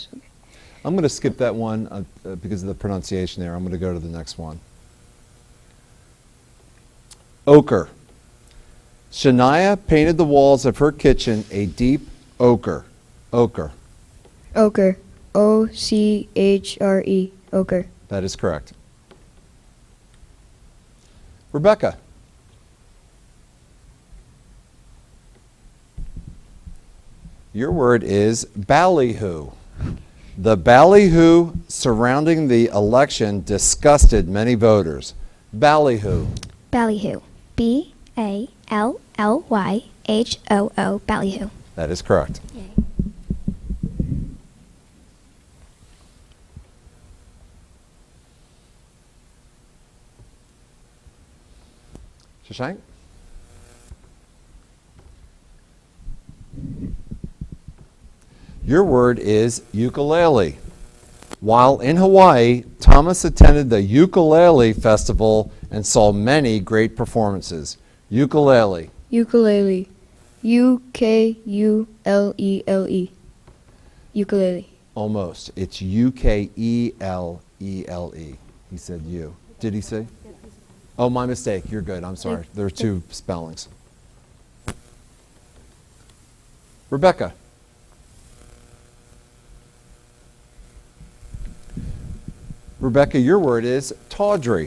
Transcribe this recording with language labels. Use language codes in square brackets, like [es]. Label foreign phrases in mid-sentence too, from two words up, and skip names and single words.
[en] I'm going to skip that one because of the pronunciation there. I'm going to go to the next one. Ochre. Shania painted the walls of her kitchen a deep ochre. Ochre. Ochre. O-C-H-R-E. Ochre. That is correct. Rebecca. Your word is ballyhoo. The ballyhoo surrounding the election disgusted many voters. Ballyhoo. Ballyhoo. B-A-L-L-Y-H-O-O. Ballyhoo. That is correct. Yay. Shashank? Your word is ukulele. While in Hawaii, Thomas attended the Ukulele Festival and saw many great performances. Ukulele. Ukulele. U-K-U-L-E-L-E. Ukulele. Almost. It's U-K-E-L-E-L-E. He said you. Did he say? Oh, my mistake. You're good. I'm sorry. There are two spellings. Rebecca. Rebecca, your word is tawdry.